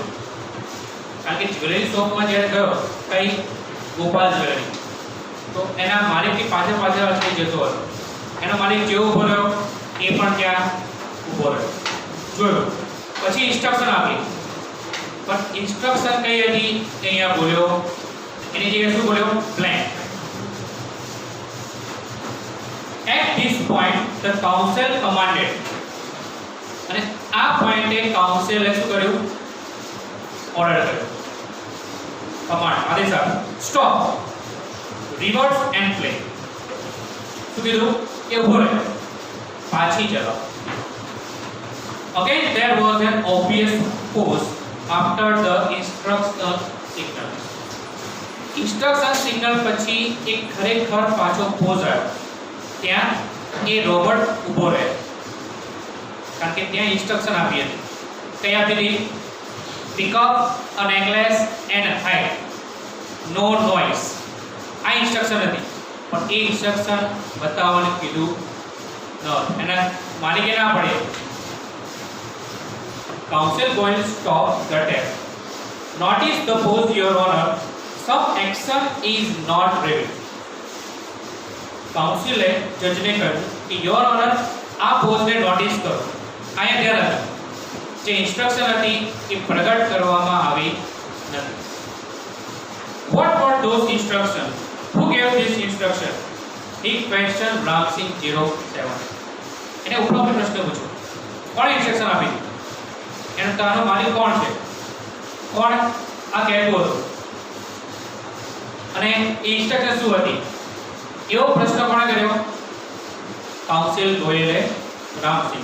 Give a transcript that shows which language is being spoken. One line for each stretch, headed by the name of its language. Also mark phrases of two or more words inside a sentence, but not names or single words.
Gujarati: કારણ કે જ્વેલરી શોપમાં જ્યારે ગયો કઈ ગોપાલ જ્વેલરી, તો એના માલિકની પાછળ પાછળ જતો હતો. એનો માલિક જેવો ઊભો રહ્યો એ પણ ત્યાં ઊભો રહ્યો, જોયો. પછી ઇન્સ્ટ્રક્શન આપી, પણ ઇન્સ્ટ્રક્શન કઈ હતી અહીંયા બોલ્યો, એની જગ્યાએ શું બોલ્યો? બ્લેન્ક.
English: At this point the council commanded,
Gujarati: અને આ પોઈન્ટે કાઉન્સિલે શું કર્યું? ઓર્ડર કર્યો, કમાન્ડ, આદેશ આપ્યો.
English: Stop, reverse and play.
Gujarati: શું કીધું? કે ઊભો રહે, પાછી ચલાવો.
English: Again there was an obvious pause after the instruction signal. Instruction signal
Gujarati: પછી એક ખરેખર પાછો પોઝ આવ્યો. ત્યાં એ રોબોટ ઊભો રહે, કારણ કે ત્યાં ઇન્સ્ટ્રક્શન આપી હતી. કઈ આપી હતી?
English: Pick up a necklace and hide, no noise.
Gujarati: આ ઇન્સ્ટ્રક્શન હતી, પણ એ ઇન્સ્ટ્રક્શન બતાવવાનું કીધું ન. એના માલિકે ના પડે.
English: Council going to stop the tab. Notice the pose, Your Honor. Some action is not revealed.
Gujarati: કાઉન્સિલે જજને કહ્યું કે
English: Your Honor
Gujarati: આ પોઝને નોટિસ કરો. અહીંયા ધ્યાન રાખો, જે ઇન્સ્ટ્રક્શન હતી એ પ્રગટ કરવામાં આવી નથી.
English: What were those instructions? Who gave this instruction? He questioned Ramsingh 07.
Gujarati: એને ઉપરોક્ત પ્રશ્ન પૂછ્યો, કોણે ઇન્સ્ટ્રક્શન આપી? એનો તાનો માલિક કોણ છે? કોણ આ કહેતું હતું? અને એ ઇન્સ્ટ્રક્શન શું હતી? એવો પ્રશ્ન કોણે કર્યો? કાઉન્સિલ ગોયલે રામસિંહ.